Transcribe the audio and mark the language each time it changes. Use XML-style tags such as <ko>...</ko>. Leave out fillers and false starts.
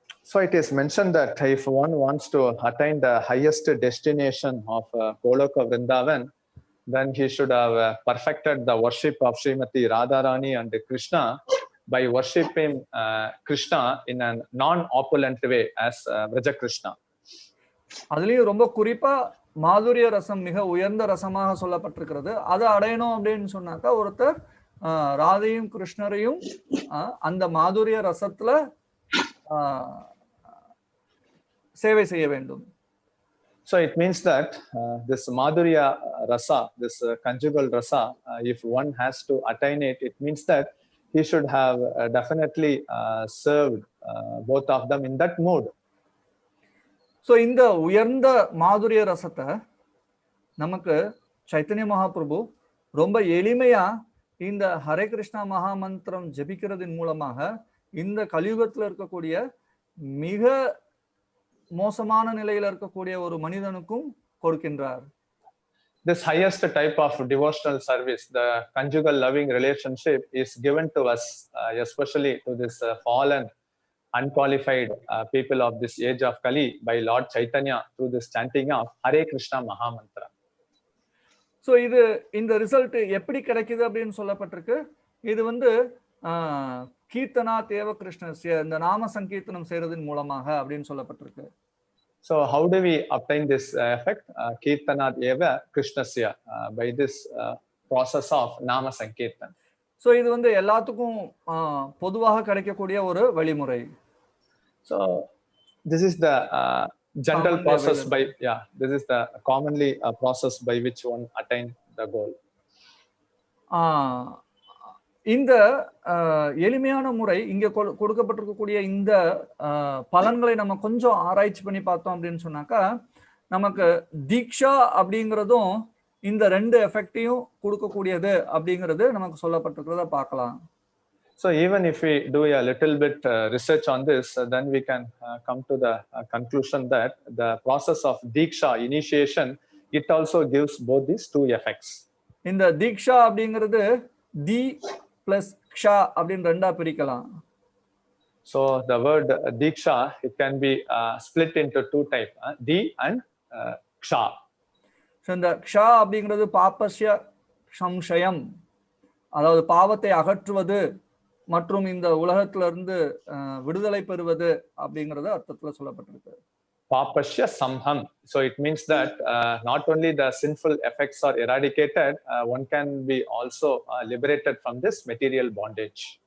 <en>So it is mentioned that if one wants to attain the highest destination of Goloka Vrindavan, then he should have perfected the worship of Srimati Radharani and Krishna by worshipping Krishna in a non-opulent way as Vraja Krishna.</en> <ta>அதுலயும் ரொம்ப குறிப்பா மாதுரிய ரசம் மிக உயர்ந்த ரசமாக சொல்லப்பட்டிருக்கிறது. அதை அடையணும் அப்படின்னு சொன்னாக்கா ஒருத்தர் ராதையும் கிருஷ்ணரையும் அந்த மாதுரிய ரசத்துல சேவை செய்ய வேண்டும்.</ta> <en>So it means that this Madhurya Rasa, this conjugal rasa, if one has to attain it, it means that he should have definitely served both of them in that mood.</en> <ta>So இந்த உயர்ந்த மாதுரிய ரசத்தை நமக்கு சைத்தன்ய மகாபிரபு ரொம்ப எளிமையா இந்த ஹரே கிருஷ்ணா மகாமந்திரம் ஜபிக்கிறதின் மூலமாக இந்த கலியுகத்துல இருக்கக்கூடிய மிக மோசமான நிலையில இருக்கக்கூடிய ஒரு மனிதனுக்கும் கொடுக்கின்றார்.</ta> <en>This highest type of devotional service, the conjugal loving relationship, is given to us, especially to this fallen, unqualified people of this age of Kali by Lord Chaitanya through this chanting of Hare Krishna Mahamantra.</en> <ta>So இது இந்த result எப்படி கிடைக்குது அப்படின்னு சொல்லப்பட்டிருக்கு. இது வந்து</ta> <sa>கீர்த்தனா தேவ கிருஷ்ண</sa> <ta>இந்த நாம சங்கீர்த்தனம் செய்யறதின் மூலமாக அப்படின்னு சொல்லப்பட்டிருக்கு.</ta> <en>So how do we obtain this effect?</en> <sa>Kirtanat eva Krishnasya,</sa> <en>by this process of Nama Sankirtan.</en> <ta>So இது வந்து எல்லாத்துக்கும் பொதுவாக கிடைக்கக்கூடிய ஒரு வழிமுறை.</ta> <en>So this is the general Commonly process available. this is the commonly process by which one attain the goal.</en> <ta>இந்த எளிமையான முறை இங்க கொடுக்கப்பட்டிருக்கக்கூடிய இந்த பலன்களை நம்ம கொஞ்சம் ஆராய்ச்சி பண்ணி பார்த்தோம் அப்படின்னு சொன்னாக்கா நமக்கு தீக்ஷா அப்படிங்கிறதும் இந்த ரெண்டு எஃபெக்டையும் கொடுக்கக்கூடியது அப்படிங்கிறது நமக்கு சொல்லப்பட்டிருக்கிறத பார்க்கலாம்.</ta> <en>So even if we do a little bit research on this, then we can come to the conclusion that the process of Diksha, initiation, it also gives both these two effects.</en> <ta>இந்த தீக்ஷா அப்படிங்கிறது தி plus க்ஷா அப்படின்னு ரெண்டா பிரிக்கலாம்.</ta> <en>So the word Diksha, it can be split into two types, Di and Ksha.</en> <ta>So இந்த க்ஷா அப்படிங்கிறது</ta> <sa>பாபஸ்ய சம்சயம்,</sa> <ta>அதாவது பாவத்தை அகற்றுவது மற்றும் இந்த உலகத்திலிருந்து விடுதலை பெறுவது அப்படிங்கறது அர்த்தத்துல சொல்லப்பட்டிருக்கு.</ta> <sa>Papasya samham.</sa> <en>So it means that not only the sinful effects are eradicated, one can be also liberated from this material bondage.</en>